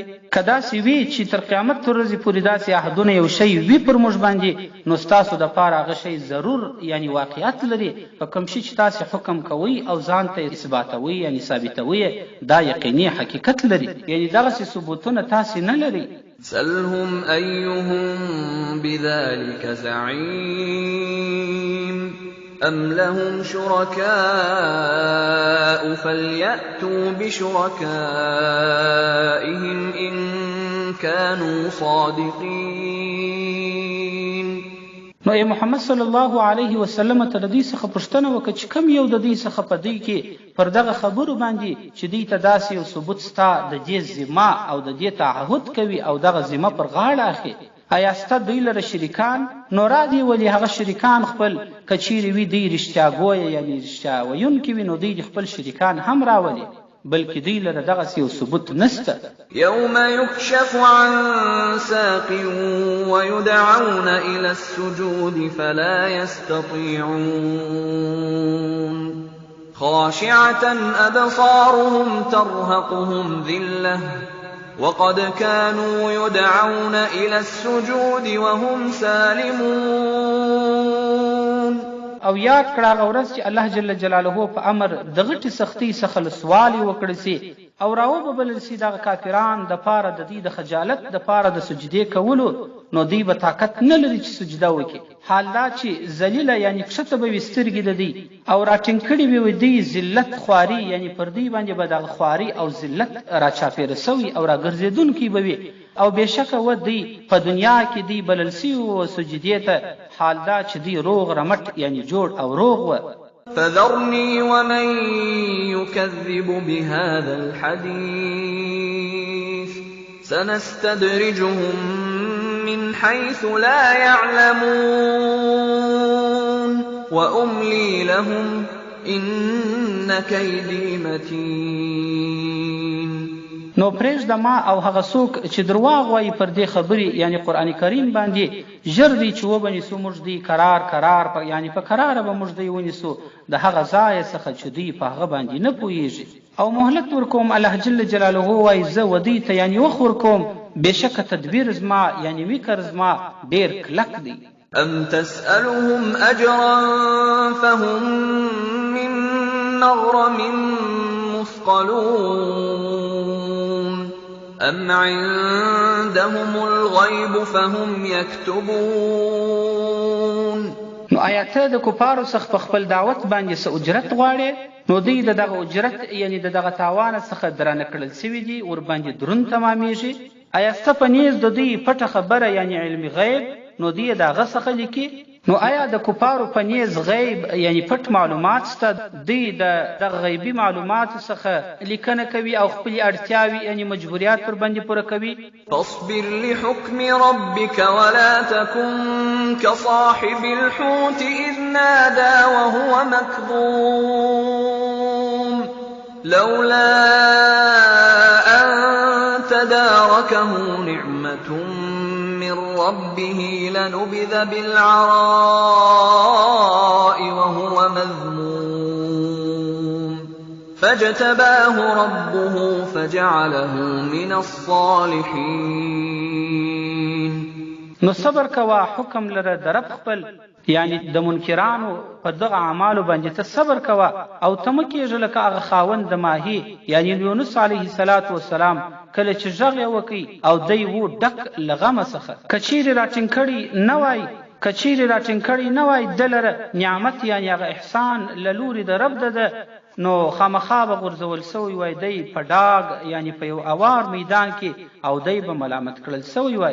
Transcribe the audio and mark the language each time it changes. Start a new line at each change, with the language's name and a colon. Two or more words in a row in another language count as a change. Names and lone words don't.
Pashto: که داسې وي چې تر قیامت ورځې پورې داسې عهدونه یو شی وي پر موږ باندې، نو ستاسو د پاره هغه شی ضرور یعنی واقعیت لري. په کوم شي چې تاسې حکم کوئ او ځان ته اثباتوئ یعنی ثابتوئ، دا یقیني حقیقت لري، یعنی دغسې ثبوتونه تاسې نه لري.
Arabic: سلهم أيهم بذلك زعيم أم لهم شركاء فليأتوا بشركائهم إن كانوا صادقين.
Pashto: نو ای محمد
Arabic: صلی الله علیه وسلم
Pashto: ته د دې څخه پوښتنه وکړه چې کم یو د دې څخه په دوی کې پر دغه خبرو باندې چې دوی ته داسې یو ثبوت ستا د دې ذمه او د دې تعهد کوي او دغه ذمه پر غاړه اخلي، آیا ستا دوی لره شریکان؟ نو را دي ولې هغه شریکان خپل که چیرې وي دوی رښتیا ګویه یعنی رښتیا ویونکي وي، نو دوی خپل شریکان هم راولي، بلکې دوی لره دغسې یو ثبوت نسته.
Arabic: يوم يكشف عن ساق ويدعون إلى السجود فلا يستطيعون خاشعة أبصارهم ترهقهم ذلة وقد كانوا يدعون إلى السجود وهم سالمون.
Pashto: او یاد کړه هغه ورځ چې الله
Arabic: جل جلاله
Pashto: په امر د غټې سختۍ څخه لسوالي وکړی سي او راوبلل سي دغه کافران د پاره د دې د خجالت د پاره د سجدې کولو، نو دوی به طاقت نه لري چې سجده وکړي، حال دا چې ذلیله یعنی کښته به وي سترګې د دوی او راټینګ کړي به وي دوی ذلت خواري، یعنی پر دوی باندې به دغه خواري او ذلت راچاپېره سوي او راګرځېدونکي به وي، او بېشکه و دوی په دنیا کې دوی بلل سوي و سجدې ته، حال دا چې دوی روغ رمټ یعنی جوړ او روغ و.
Arabic: فذرني ومن يكذب بهذا الحديث سنستدرجهم من حيث لا يعلمون وأملي لهم إن كيدي متين.
Pashto: نو پرېږده ما او هغه څوک چې درواغ وایي پر دې خبرې یعنی قرآن کریم باندې ژر دی چې وبنیسو موږ دی قرار یعنی په قراره به موږ دی ونیسو د هغه ځای څخه چې دوی په هغه باندې نه پوهېږي او مهلت ورکوم. الله
Arabic: جل جلاله
Pashto: وایي زه و دوی ته یعنی وخت ورکوم بېشکه تدبیر زما یعنی وکر زما ډېر کلک دی.
Arabic: أم تسألهم أجرا فهم من مغرم مثقلون أم عندهم الغيب فهم يكتبون.
Pashto: نو آیا ته د کفارو څخه په خپل دعوت باندې څه اجرت غواړې؟ نو دوی د دغه اجرت یعنی د دغه تاوان څخه درانه کړل سوي دي ورباندې دروند تمامیږي. آیا سته په نیز د دوی پټه خبره یعنی علم غیب نو دوی د هغه څخه لیکي؟ نو آیا د کفارو په نیز غیب یعنی پټ معلومات شته؟ دوی د دغه غیبي معلوماتو څخه لیکنه کوي او خپلې اړتیاوې یعنی مجبوریات پر باندې پوره کوي.
Arabic: فاصبر لحكم ربك ولا تكن كصاحب الحوت إذ نادى وهو مكظوم لولا أن تداركه نعمة من ربه لنبذ بالعراء وهو مذموم فاجتباه ربه فجعله من الصالحين.
Pashto: نو صبر کوا حکم لره درب خپل یعنی د منکرانو په دغه اعمالو باندې ته صبر کوا او ته مه کېږه لکه هغه خاوند د ماهي یعنی یونس
Arabic: علیه السلام
Pashto: کله چې غږ یې وکړي او دی و ډک له غمه څخه که چیرې راټینګ کړی نه وای ده لره نعمت یعنی هغه احسان له لورې د رب ده نو خامخا به غورځول سوی وای دی په ډاګ یعنی په یو اوار میدان کې او دی به ملامت کړل سوی وای.